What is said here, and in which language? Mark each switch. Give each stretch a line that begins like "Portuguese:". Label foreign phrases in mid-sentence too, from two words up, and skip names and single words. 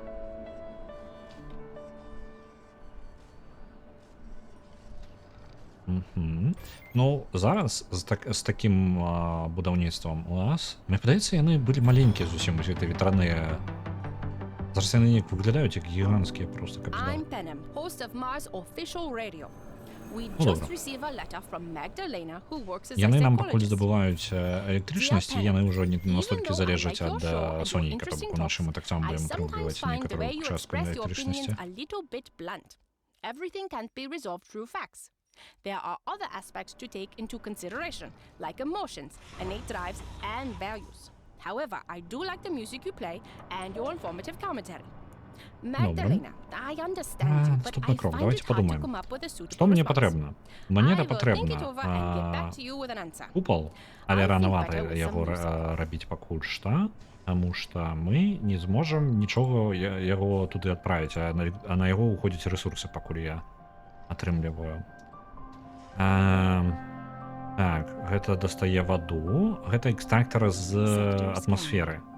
Belarusian: Ну, зараз з такім будаўніцтвам у нас, мне падаецца, яны былі маленькія зусім, усе гэты ветраныя. Зараз яны неяк выглядаюць як гіганцкія просто капіталы.
English: I'm Penem, host of Mars Official Radio. We
Belarusian: Ну,
English: just
Belarusian: добре.
English: received a letter from Magdalena, who works as a
Belarusian: Яны нам пакуль
English: psychologist.
Belarusian: здабываюць электрычнасць, і яны ўжо не настолькі
English: Even though I
Belarusian: залежаць
English: like your
Belarusian: ад
English: show and your
Belarusian: сонейка, то
English: interesting
Belarusian: бок уначы
English: talks,
Belarusian: мы таксама
English: I
Belarusian: будзем
English: sometimes
Belarusian: атрымліваць
English: find the
Belarusian: некаторую
English: way you
Belarusian: частку
English: express your
Belarusian: электрычнасці.
English: opinions a little bit blunt. Everything can't be resolved through facts. There are other aspects to take into consideration, like emotions, innate drives, and values. However, I do like the music you play and your informative commentary. Magdalena, I understand you, but
Belarusian: Наступны
English: I
Belarusian: крок.
English: find
Russian: Давайте
English: it hard to
Russian: подумаем.
English: come up with a suitable
Belarusian: Што мне
English: response.
Belarusian: патрэбна? Мне
English: I will think it
Belarusian: патрэбна
English: over and get back to you with an answer.
Belarusian: купал, але
English: I think
Belarusian: ранавата
English: better with
Belarusian: яго
English: some music.
Belarusian: рабіць пакуль што, таму што мы не зможам нічога яго туды адправіць, а на яго ўходзяць рэсурсы, пакуль я атрымліваю. Так, гэта дастае ваду, гэта экстрактор з атмасферы.